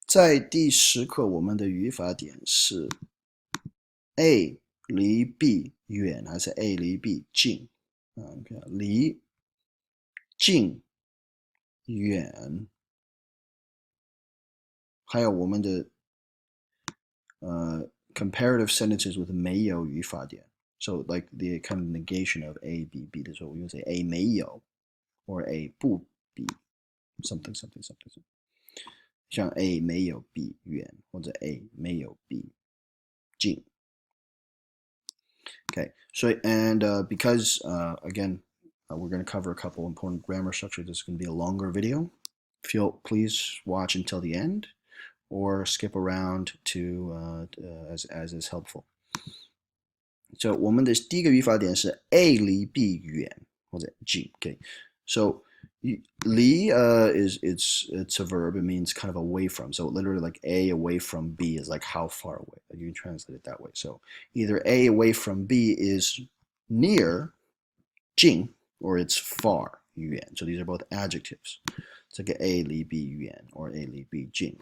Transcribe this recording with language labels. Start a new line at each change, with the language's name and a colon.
Chinese: 在第10课，我们的语法点是 A 离 B 远还是 A 离 B 近？离近远，还有我们的
English: comparative sentences with
Chinese: 没有语法点。
English: So like the kind of negation of A B B
Chinese: 的时候，我用
English: say A 没有 or A 不比 something something something。
Chinese: 像 A 没有 B 远，或者 A 没有 B 近。
English: Okay, so because again we're going to cover a couple important grammar structures, this is going to be a longer video. Please watch until the end, or skip around to as is helpful.
Chinese: So 我们的第一个语法点是 A 离 B 远或者近。
English: Okay, so 离 it's a verb. It means kind of away from. So literally like A away from B is like how far away. You can translate it that way. So either A away from B is near 近 or it's far 远. So these are both adjectives. It's like A 离 B 远 or A 离 B 近.